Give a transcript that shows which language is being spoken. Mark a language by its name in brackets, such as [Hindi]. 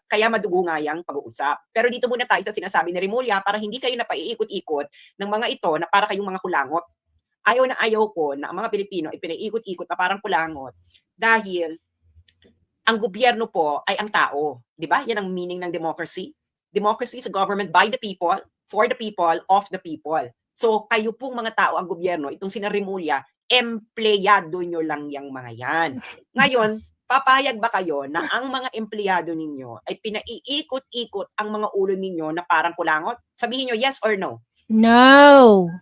[Filipino] Kaya madugo nga yung pag-uusap. Pero dito muna tayo sa sinasabi ni Remulla para hindi kayo napaiikot-ikot ng mga ito na para kayong mga kulangot. Ayaw ko na ang mga Pilipino ay pinaiikot-ikot na parang kulangot dahil ang gobyerno po ay ang tao. Di ba? Yan ang meaning ng democracy. [English] Democracy is a government by the people, for the people, of the people. [Filipino] So, kayo pong mga tao ang gobyerno, itong sina Remulla, empleyado nyo lang yung mga yan. Ngayon, papayag ba kayo na ang mga empleyado ninyo ay pinaiikot-ikot ang mga ulo ninyo na parang kulangot? Sabihin nyo, [English] yes or no? No.